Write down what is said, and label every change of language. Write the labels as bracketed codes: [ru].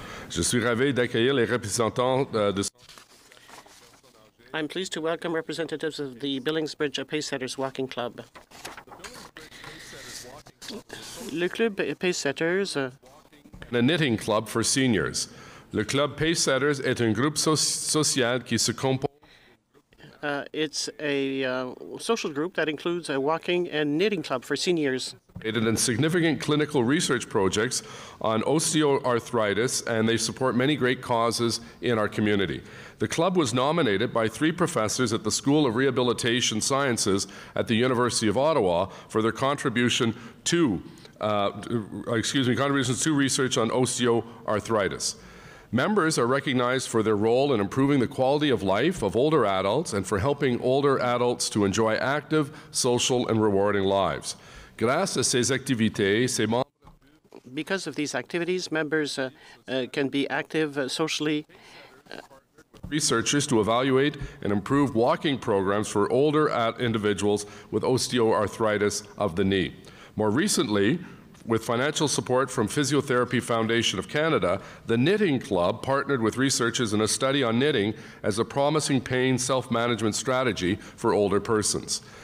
[fr] Je suis ravi d'accueillir les représentants de [en] I'm pleased to welcome representatives of the Billings Bridge Pacesetters Walking Club. [fr] Le Club Pacesetters [en] a knitting club for seniors. [fr] Le Club Pacesetters est un groupe social qui se compose. [en] It's a social group that includes a walking and knitting club for seniors. In significant clinical research projects on osteoarthritis, and they support many great causes in our community. The club was nominated by 3 professors at the School of Rehabilitation Sciences at the University of Ottawa for their contributions to research on osteoarthritis. Members are recognized for their role in improving the quality of life of older adults and for helping older adults to enjoy active, social, and rewarding lives. [fr] Grâce à ces activités, ces membres [en] Because of these activities, members can be active socially researchers to evaluate and improve walking programs for older individuals with osteoarthritis of the knee. More recently, with financial support from Physiotherapy Foundation of Canada, the Knitting Club partnered with researchers in a study on knitting as a promising pain self-management strategy for older persons.